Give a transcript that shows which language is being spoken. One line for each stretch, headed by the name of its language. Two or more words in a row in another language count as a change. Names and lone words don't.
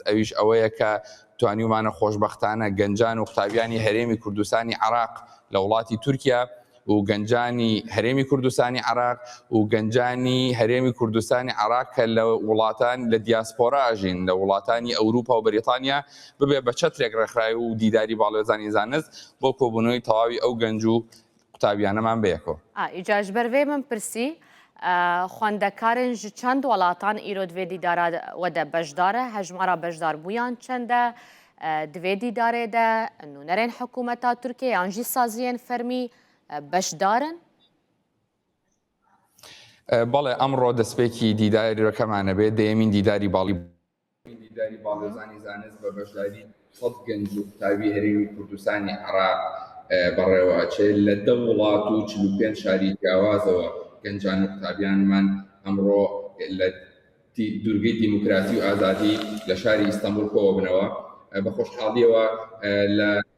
Central Kurdish: ئەویش ئەوەیە کە توانیومانە خۆشبەختانە گەنجان و قوتابیانی هەرێمی کوردستانی عێراق لە وڵاتی تورکیا و گەنجانی هەرێمی کوردستانی عێراق و گەنجانی هەرێمی کوردستانی عێراق کە لە وڵاتان لە دیاسپۆرا ئاژین لە وڵاتانی ئەوروپا و بەریتانیا ببێ بە چەترێک ڕێکخراوی و دیداری باڵێزانی زانست بۆ کۆبوونەوەی تەواوی ئەو گەنج و قوتابیانەمان بەیەکەوە.
Kurdish: ئیجاش بەرێ من پرسی خوێندەکارن ji çend welatan îro divê dîdara we de beşdar e, hejmara beşdarbûyan çend e, divê dîdarê de nûnerên hikûmeta Tirkiye yan jî saziyên fermî beşdar in?
Central Kurdish: بەڵێ ئەمڕۆ دەستپێکی دیداریەکەمانە بێت دەیەمین دیداری باڵێزانی زانست بە بەشداری سەد گەنج و قوتابی هەرێمی کوردستانی عێراق بەڕێوەچێت لە 10 وڵات و 45 شاری جیاوازەوە گەنجان و قوتابیانمان ئەمڕۆ لە دوورگەی دیموکراسی و ئازادی لە شاری ئیستانبول کۆوە بنەوە بە خۆشحاڵیەوە لە